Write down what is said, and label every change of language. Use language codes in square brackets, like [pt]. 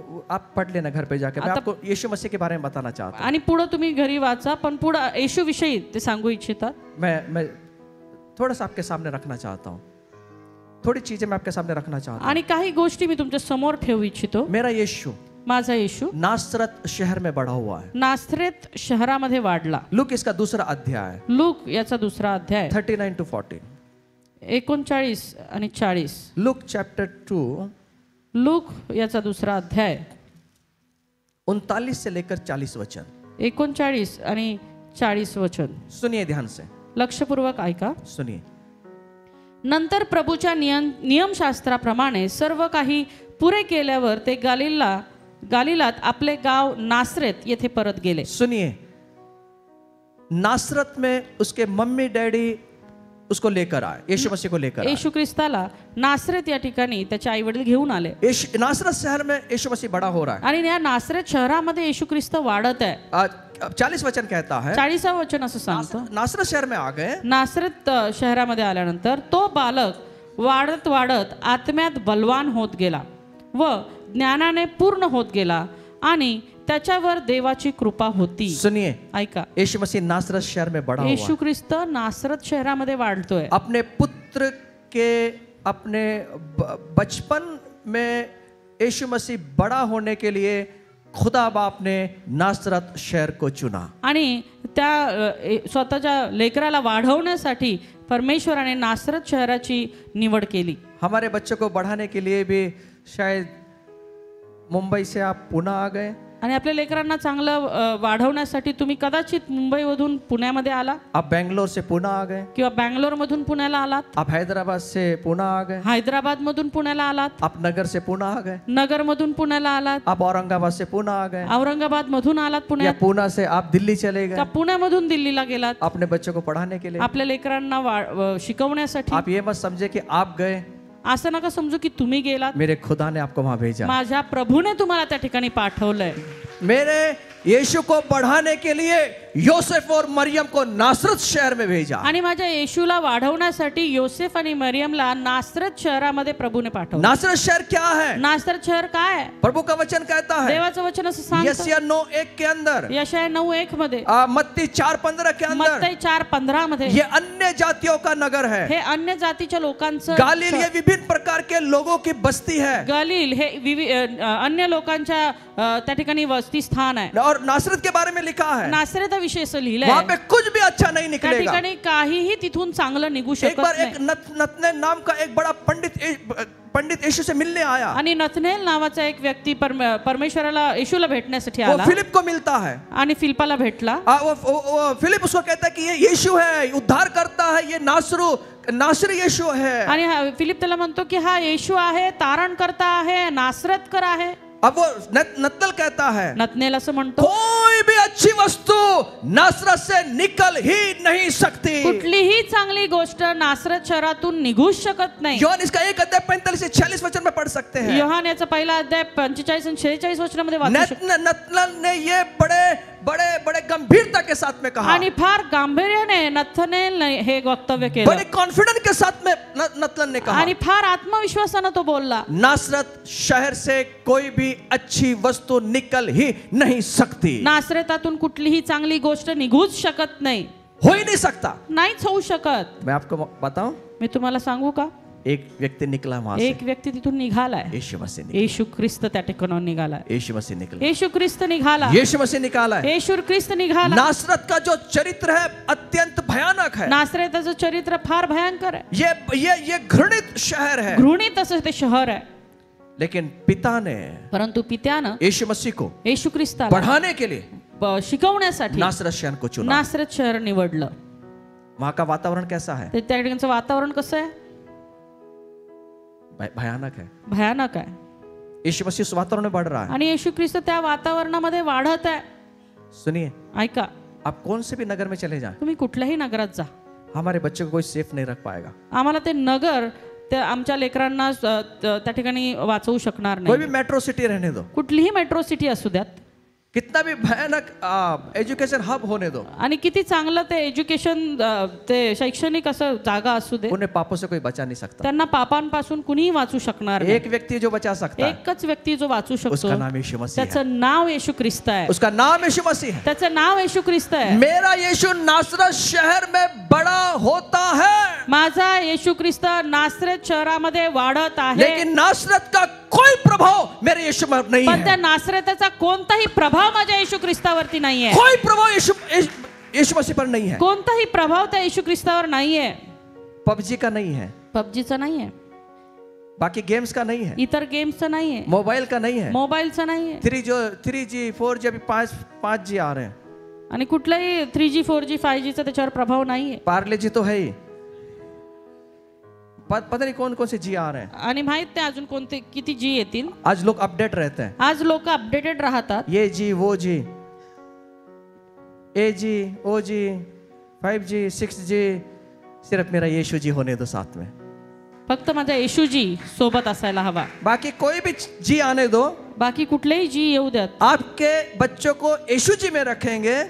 [hi] आप पढ़ लेना घर पे जाके, मैं आपको यीशु मसीह के बारे में बताना चाहता हूँ। [mr] आणि पुढं तुम्ही घरी वाचा, पण पुढं येशू विषयी ते सांगू इच्छितात. [hi] मैं थोड़ा सा आपके सामने रखना चाहता हूँ, थोड़ी चीजें मैं आपके सामने रखना चाहता हूँ। [mr] आणि काही गोष्टी मी तुमच्या समोर ठेवू इच्छितो. [hi] मेरा यीशु [mr] माझा येशू [hi] नासरत शहर में बड़ा हुआ है। [mr] नासरेत शहरामध्ये वाढला. [hi] लूक इसका दूसरा अध्याय, [mr] लूक याचा दुसरा अध्याय [hi] 39 to 40। [mr] 39 आणि 40. [hi] लूक चैप्टर 2, [mr] लूक याचा दुसरा अध्याय [hi] 39 से लेकर 40 वचन। [mr] 39 आणि 40 वचन. [hi] सुनिए ध्यान से, [mr] लक्षपूर्वक ऐका. [hi] सुनिए। [mr] नंतर प्रभूच्या नियमशास्त्राप्रमाणे सर्व काही पुरे केल्यावर ते गालिलात आपले गाव नासरेत येथे परत गेले. [hi] सुनिए, नासरत में उसके मम्मी डैडी उसको लेकर आए, यीशु मसीह को लेकर आए. [mr] येशू ख्रिस्ताला नासरेत या ठिकाणी त्याचे आई वडील घेऊन आले. [hi] नासरत शहर में यीशु मसीह बड़ा हो रहा है. [mr] आणि या नासरेत शहरामध्ये येशू ख्रिस्त वाढत आहे. [hi] 40 वचन कहता है, [mr] 40 वचन असं सांगतो. [hi] नासरत शहर में आ गए. [mr] नासरेत शहरामध्ये आल्यानंतर तो बालक वाढत वाढत आत्म्यात बलवान होत गेला व ज्ञानाने पूर्ण होत गेला आणि त्याच्यावर देवाची कृपा होती. [hi] सुनिए, [mr] ऐका, [hi] यीशु मसीह नासरत शहर में बड़ा हुआ. [mr] येशू ख्रिस्त नासरत शहरामध्ये वाढतोय. [hi] अपने पुत्र के अपने बचपन में यीशु मसीह बड़ा होने के लिए खुदा बाप ने नासरत शहर को चुना. [mr] आणि त्या स्वतःच्या लेकराला वाढवण्यासाठी परमेश्वराने नासरत शहराची निवड केली. [hi] हमारे बच्चों को बढ़ाने के लिए भी शायद मुंबई से आप पुणे आ गए. [mr] आणि आपल्या लेकरांना चांगलं वाढवण्यासाठी तुम्ही कदाचित मुंबईमधून पुण्यामध्ये आला, [hi] आप बेंगलोर से पुणे आ गए, [mr] किंवा बँगलोर मधून पुण्याला आलात, [hi] आप हैदराबाद से पुणे आ गए, [mr] हैदराबाद मधून पुण्याला आलात, [hi] आप नगर से पुणे आ गए, [mr] नगर मधून पुण्याला आलात, [hi] आप औरंगाबाद से पुणे आ गए, [mr] औरंगाबाद मधून आलात या पुण्यात, [hi] पुणे से आप दिल्ली चले [mr] का [hi] गए [mr] पुण्यामधून दिल्लीला गेलात [hi] अपने बच्चों को पढ़ाने के लिए. [mr] आपल्या लेकरांना शिकवण्यासाठी. [hi] आप ये मत समझे कि आप गए, [mr] असं नका समजू की तुम्ही गेलात. [hi] मेरे खुदा ने आपको वहां भेजा. [mr] माझ्या प्रभूने तुम्हाला त्या ठिकाणी पाठवलंय. [hi] मेरे यीशु को बढ़ाने के लिए योसेफ और मरियम को नासरत शहर में भेजा. [mr] आणि माझ्या येशूला वाढवण्यासाठी योसेफ आणि मरियमला नासरत शहरामध्ये प्रभूने पाठवलं. [hi] नासरत शहर क्या है? [mr] नासरत शहर काय आहे? [hi] प्रभु का वचन कहता है [mr] देवाचं वचन असं सांगतं. [hi] यशाया 9:1 के अंदर, [mr] यशाया 9:1 मध्ये, [hi] मत्ती 4:15 के अंदर, [mr] मत्ती 4:15 मध्ये, [hi] ये अन्य जातियों का नगर है. [mr] हे अन्य जातीच्या लोकांचं [hi] गालिल ये विभिन्न प्रकार के लोगों की बस्ती है. [mr] गलील हे अन्य लोकांच्या त्या ठिकाणी वस्ती स्थान आहे. [hi] और नासरत के बारे में लिखा है, [mr] नासरत विषय असं लिहिलंय, [hi] वहां पे कुछ भी अच्छा नहीं [mr] त्या [hi] निकलेगा. [mr] ठिकाणी काहीही तिथून चांगलं निघू [hi] एक [mr] शकत [hi] बार [mr] नाही. [hi] एक नतनेल नाम का एक बड़ा पंडित यीशु से मिलने आया. [mr] आणि नतनेल नावाचा एक व्यक्ती परमेश्वराला येशूला भेटण्यासाठी [hi] वो [mr] आला [hi] फिलिप को मिलता है. [mr] आणि फिलिपाला भेटला. [hi] वो फिलिप उसको कहता है कि ये यीशु है, उद्धार करता है, ये नासरी यीशु है. [mr] आणि फिलिप त्याला म्हणतो की हा येशू आहे, तारण करता आहे, नासरतकर आहे. [hi] अब वो नतनल कहता है, [mr] नतनेल असं म्हणतो, [hi] कोई भी अच्छी वस्तु नासरत से निकल ही नहीं सकती. [mr] कुठलीही चांगली गोष्ट नासरत शहरातून निघूच शकत नाही. [hi] योहान इसका 1 अध्याय 45 से 46 वचन में पढ़ सकते हैं. [mr] योहान याचा पहिला अध्याय 45 आणि 46 वचनामध्ये वाचू शकतो. [hi] नतनल ने ये बड़े गंभीरता के साथ में कहा, [mr] आणि फार गांभीर्याने नतनेल हे वक्तव्य केलं, [hi] बड़े कॉन्फिडेंस के साथ में नतनल ने कहा, [mr] आणि फार आत्मविश्वासाने तो बोलला, [hi] नासरत शहर से कोई भी अच्छी वस्तु निकल ही नहीं सकती. [mr] नासरतातून कुठलीही चांगली गोष्ट निघूच शकत नाही, [hi] हो ही नहीं सकता. [mr] नाहीच होऊ शकत. [hi] मैं आपको बताऊं, [mr] मी तुम्हाला सांगू का, [hi] एक व्यक्ती निकला वहां से. [mr] एक व्यक्ती तिथून निघालाय. [hi] यीशु मसीह निकला. [mr] येशू ख्रिस्त त्या ठिकाणाहून निघालाय. [hi] यीशु मसीह निकला. [mr] येशू ख्रिस्त निघाला. [hi] यीशु मसीह निकाला है. [mr] येशू ख्रिस्त निघाला. [hi] नासरत का जो चरित्र है अत्यंत भयानक है. [mr] नासरताचं चरित्र फार भयंकर आहे. [hi] ये घृणित शहर है. [mr] घृणित असं ते शहर आहे. [hi] लेकिन पिता ने, [mr] परंतु पित्यानं [hi] यीशु मसीह को [mr] येशू ख्रिस्ताला [hi] बढ़ाने के लिए [mr] शिकवण्यासाठी [hi] नासरत शहर को चुना. [mr] नासरत शहर निवडलं. [hi] वहां का वातावरण कैसा है? [mr] ते त्या ठिकाणचं वातावरण कसं आहे? [hi] भयानक है. [mr] भयानक आहे. [hi] यीशु मसीह उस वातावरण में बढ़ रहा है. [mr] आणि येशू ख्रिस्त त्या वातावरणामध्ये वाढत आहे. [hi] सुनिए, [mr] ऐका, [hi] आप कौन से भी नगर में चले जाएं, [mr] तुम्ही कुठल्याही नगरात जा, [hi] हमारे बच्चों को कोई सेफ नहीं रख पाएगा. [mr] आम्हाला ते नगर त्या आमच्या लेकरांना त्या ठिकाणी वाचवू शकणार [hi] कोई [mr] नाही. [hi] भी मेट्रो सिटी रहने दो, [mr] कुठलीही मेट्रो सिटी असू द्यात, [hi] कितना भी भयानक एजुकेशन हब होने दो, [mr] आणि किती चांगलं ते एज्युकेशन ते शैक्षणिक असं जागा असू दे, [hi] उन्हें पापों से कोई बचा नहीं सकता. [mr] त्यांना पापांपासून कुणीही वाचू शकणार नाही. [hi] एक व्यक्ति जो बचा सकता है, [mr] एकच व्यक्ती जो वाचू [hi] उसका [mr] शकतो, [hi] नाम यीशु मसीह है. [mr] त्याचं नाव येशू ख्रिस्त आहे. [hi] उसका नाम यीशु मसीह है. [mr] त्याचं नाव येशू ख्रिस्त आहे. [hi] मेरा यीशु नासरत शहर में बड़ा होता है, [mr] माझा येशू ख्रिस्त नासरत शहरामध्ये वाढत आहे. [hi] लेकिन नासरत का कोई प्रभाव मेरे यीशु में नहीं [mr] पण त्या [hi] है. [mr] नासरताचा कोणताही प्रभाव माझ्या येशू ख्रिस्तावरती नाहीये. [hi] कोई प्रभाव यीशु मसीह पर नहीं है. [mr] कोणताही प्रभाव त्या येशू ख्रिस्तावर नाहीये. [hi] पबजी का नहीं है, [mr] पबजीचा नाहीये, [hi] बाकी गेम्स का नहीं है, [mr] इतर गेम्सचा नाहीये, [hi] मोबाइल का नहीं है, [mr] मोबाईलचा नाहीये, [hi] 3G 4G अभी 5G आ रहे हैं. [mr] आणि कुठलाही 3G 4G 5Gचा त्याच्यावर प्रभाव नाहीये. [hi] पार्ले जी तो है ही, पता नहीं कौन कौन से जी आ रहे हैं। [mr] आणि माहित नाही अजून कोणते किती जी येतील। [hi] आज लोग अपडेट रहते हैं, [mr] आज लोक अपडेटेड राहतात। [hi] ये जी वो जी, ए जी ओ जी 5G 6G, सिर्फ मेरा यीशु जी होने दो साथ में, [mr] फक्त माझा येशूजी सोबत असायला हवा, [hi] बाकी कोई भी जी आने दो। [mr] बाकी कुठलेही जी येऊ द्यात। [hi] आपके बच्चों को यीशु जी में रखेंगे,